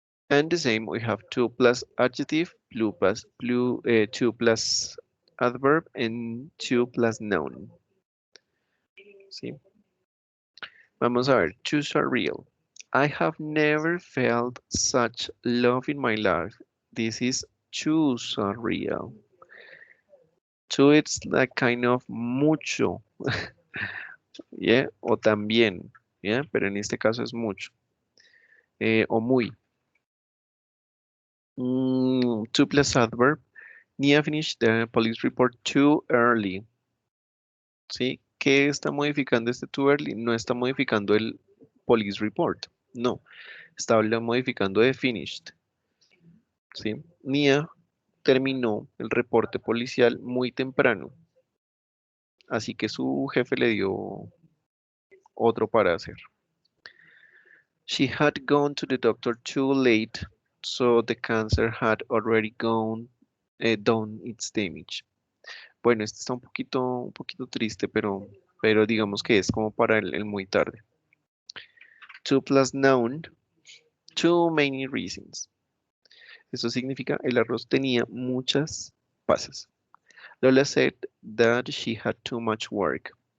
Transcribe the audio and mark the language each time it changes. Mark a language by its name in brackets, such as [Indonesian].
[English] And the same, we have two plus adjective, two plus adverb, and two plus noun. ¿Sí? [Spanish] Vamos a ver, [English] two are real. I have never felt such love in my life. This is too surreal. [Spanish] Too, [English] it's like kind of [Spanish] mucho, yeah, o también, yeah, pero en este caso es mucho, o muy. [English] Two plus adverb. Nia finished the police report too early. [Spanish] ¿Sí? ¿Qué está modificando este too early? No está modificando el police report. No, está modificando de finished. ¿Sí? Nia terminó el reporte policial muy temprano, así que su jefe le dio otro para hacer. [English] She had gone to the doctor too late, so the cancer had already done its damage. [Spanish] Bueno, este está un poquito triste, pero digamos que es como para el muy tarde. [English] To plus noun, too many reasons. [Spanish] Eso significa el arroz tenía muchas pasas. [English] Lola said that she had too much work.